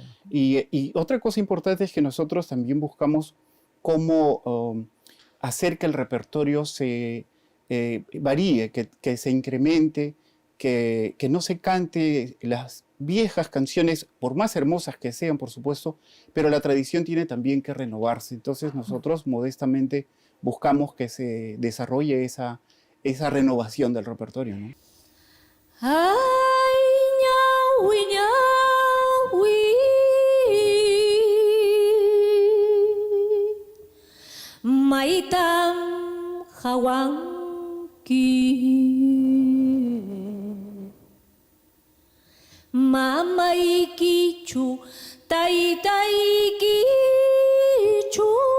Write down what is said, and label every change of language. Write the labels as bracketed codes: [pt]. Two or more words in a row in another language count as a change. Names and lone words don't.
[es] Y otra cosa importante es que nosotros también buscamos cómo hacer que el repertorio se varíe, que se incremente, que no se cante las viejas canciones, por más hermosas que sean, por supuesto, pero la tradición tiene también que renovarse. Entonces nosotros modestamente buscamos que se desarrolle esa renovación del repertorio, ¿no? [qu] Ay, ñaui, ñaui, maitam hawanki, mamay kichu, taytay kichu,